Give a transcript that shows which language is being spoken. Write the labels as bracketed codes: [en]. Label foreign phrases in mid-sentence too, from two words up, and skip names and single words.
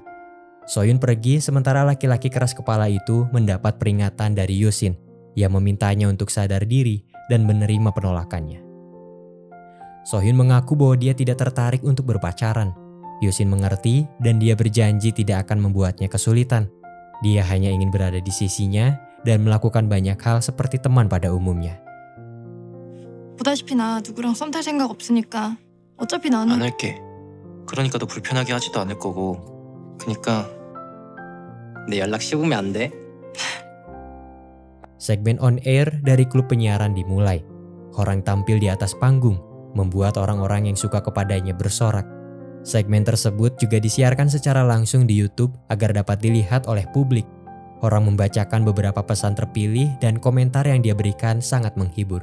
[id] Sohyun pergi sementara laki-laki keras kepala itu mendapat peringatan dari Yusin yang memintanya untuk sadar diri dan menerima penolakannya. Sohyun mengaku bahwa dia tidak tertarik untuk berpacaran. Yusin mengerti dan dia berjanji tidak akan membuatnya kesulitan. Dia hanya ingin berada di sisinya dan melakukan banyak hal seperti teman pada umumnya. [ko] 보다시피 나 누구랑 썸 탈 생각 없으니까 어차피 나는 안 할게. 그러니까 너 불편하게 하지도 않을 거고. 그니까 내 연락 씹으면 안 돼? [id] Segmen on air dari klub penyiaran dimulai. Horang tampil di atas panggung, membuat orang-orang yang suka kepadanya bersorak. Segmen tersebut juga disiarkan secara langsung di YouTube agar dapat dilihat oleh publik. Horang membacakan beberapa pesan terpilih dan komentar yang dia berikan sangat menghibur.